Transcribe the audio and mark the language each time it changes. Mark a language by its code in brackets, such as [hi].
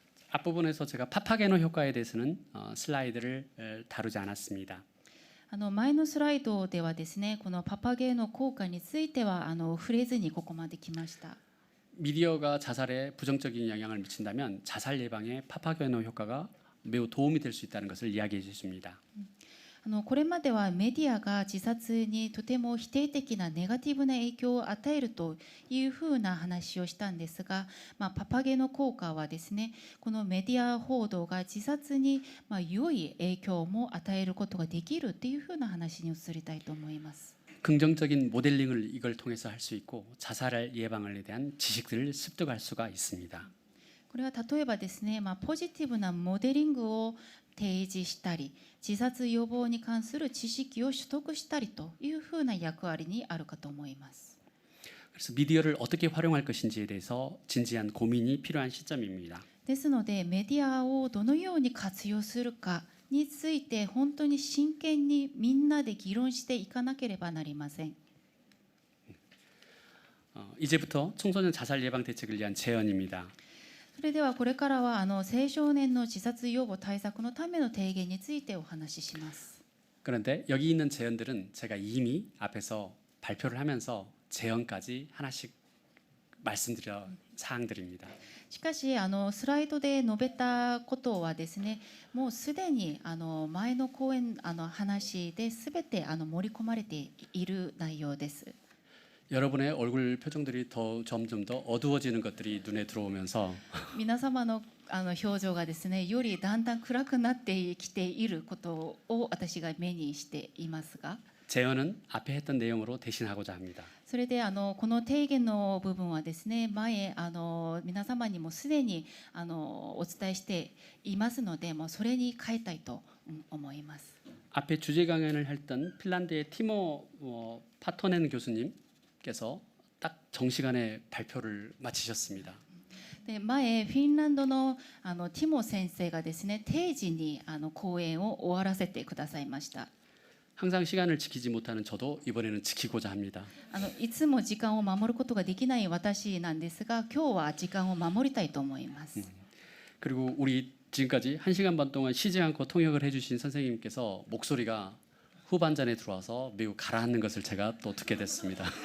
[ko] 앞부분에서 제가 파파게노 효과에 대해서는 슬라이드를 다루지 않았습니다. [ja] 前のスライドではですね、このパパゲーノ効果については触れずにここまで来ました。 [ko] 미디어가 자살에 부정적인 영향을 미친다면 자살 예방에 파파게노 효과가 매우 도움이 될 수 있다는 것을 이야기해 주십니다. [ja] これまではメディアが自殺にとても否定的なネガティブな影響を与えるというふうな話をしたんですが、パパゲノ効果はですね、このメディア報道が自殺に良い影響も与えることができるというふうな話に移りたいと思います。 [ko] 긍정적인 모델링을 이걸 통해서 할 수 있고 자살 예방에 대한 지식들을 습득할 수가 있습니다. [ja] これは例えばですね、ポジティブなモデリングを提示したり、自殺予防に関する知識を取得したりというふうな役割にあるかと思います。 [ko] 그래서 미디어를 어떻게 활용할 것인지에 대해서 진지한 고민이 필요한 시점입니다. [ja] ですのでメディアをどのように活用するかについて本当に真剣にみんなで議論していかなければなりません。 [ko] 이제부터 청소년 자살 예방 대책을 위한 제언입니다. [ja] それではこれからは青少年の自殺予防対策のための提言についてお話しします。 [ko] 그런데 여기 있는 제언들은 제가 이미 앞에서 발표를 하면서 제언까지 하나씩 말씀드려 사항들입니다. [ja] しかしスライドで述べたことはですね、もうすでに前の講演話で全て盛り込まれている内容です。 [ko] 여러분의 얼굴 표정들이 점점 더 어두워지는 것들이 눈에 들어오면서 [ja] 皆様の表情がですね、よりだんだん暗くなってきていることを私が目にしていますが、 [ko] 제언은 앞에 했던 내용으로 대신하고자 합니다. [ja] それでこの提言の部分はですね、前皆様にもすでにお伝えしていますので、もうそれに変えたいと思います。 [ko] 앞에 주제 강연을 했던 핀란드의 티모 파토넨 교수님께서 딱 정시간에 발표를 마치셨습니다. [ja] で前フィンランドのティモ先生がですね定時に講演を終わらせてくださいました。 [ko] 항상 시간을 지키지 못하는 저도 이번에는 지키고자 합니다. [ja] いつも時間を守ることができない私なんですが今日は時間を守りたいと思います。 [ko] 그리고 우리 지금까지 1시간 반 동안 쉬지 않고 통역을 해주신 선생님께서 목소리가 후반전에 들어와서 매우 가라앉는 것을 제가 또 듣게 됐습니다.